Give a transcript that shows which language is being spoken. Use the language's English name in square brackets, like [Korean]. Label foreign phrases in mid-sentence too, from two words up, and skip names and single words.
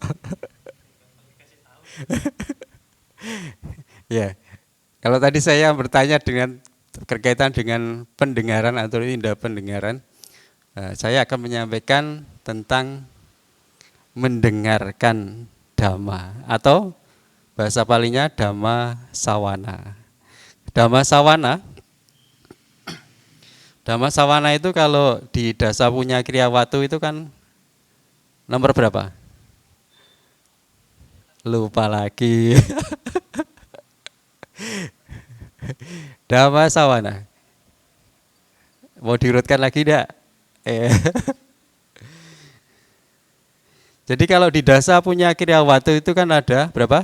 [Indonesian] Ya, kalau tadi saya bertanya dengan berkaitan dengan pendengaran atau indera pendengaran, saya akan menyampaikan tentang mendengarkan dhamma atau bahasa palingnya [Pali] dhamma sawana. Dhamma sawana, dhamma sawana [Indonesian] itu kalau di [Pali] dasa punya Kriyawatu [Indonesian] itu kan nomor berapa? Lupa lagi. [Pali] Dhamma sawana. [Indonesian] Mau diurutkan lagi enggak? Jadi kalau di [Pali] dasa punya Kriyawatu [Indonesian] itu kan ada berapa?